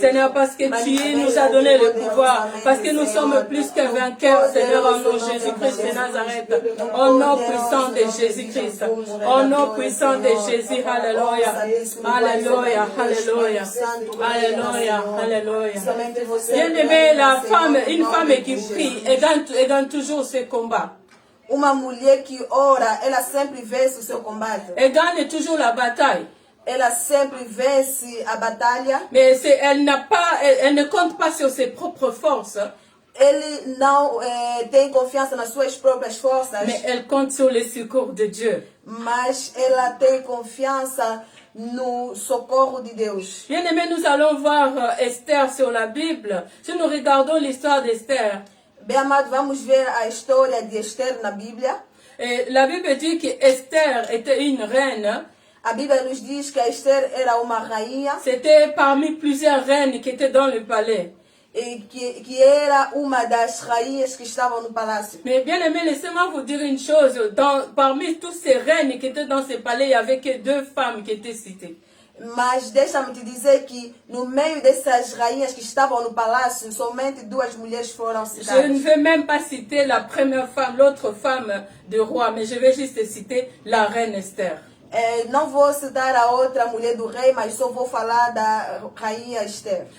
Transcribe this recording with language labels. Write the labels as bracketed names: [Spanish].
[French] Seigneur, parce que tu nous as donné le pouvoir, parce que nous sommes plus que vainqueurs, Seigneur, en nom de Jésus-Christ de Nazareth, au nom puissant de Jésus-Christ, au nom puissant de Jésus, alléluia, alléluia, alléluia, alléluia, alléluia. Bien-aimé, la femme, une femme qui prie, elle gagne toujours ses combats. [Portuguese] Uma mulher que ora, ela sempre vence o seu combate. [French] Elle gagne toujours la bataille. [Portuguese] Ela sempre vence a batalha. [French] Mais elle ne compte pas sur ses propres forces. [Portuguese] Ele não tem confiança nas suas próprias forças, [French] Mais elle compte sur le secours de Dieu. [Portuguese] mas ela tem confiança no socorro de Deus. [French] Bien aimé, nous allons voir Esther sur la Bible. Si nous regardons l'histoire d'Esther, [Portuguese] Bem amado, vamos ver a história de Esther na Bíblia. [French] la Bible dit que Esther était une reine. [Portuguese] A Bíblia nos diz que a Esther era uma rainha [French] C'était parmi plusieurs reines qui étaient dans le palais. [Portuguese] e que era uma das rainhas que estavam no palácio. [French] Mais bien aimé, laissez-moi vous dire une chose. Parmi toutes ces reines qui étaient dans ce palais, il n'y avait que 2 femmes qui étaient citées. [Portuguese] Mas deixa-me te dizer que no meio dessas rainhas que estavam no palácio, somente 2 mulheres foram [French] Je ne [Portuguese] citadas. [French] vais même pas citer la première femme, l'autre femme du roi, mais je vais juste citer la reine Esther. [Portuguese] Não vou citar a outra mulher do rei, mas só vou falar da rainha Esther.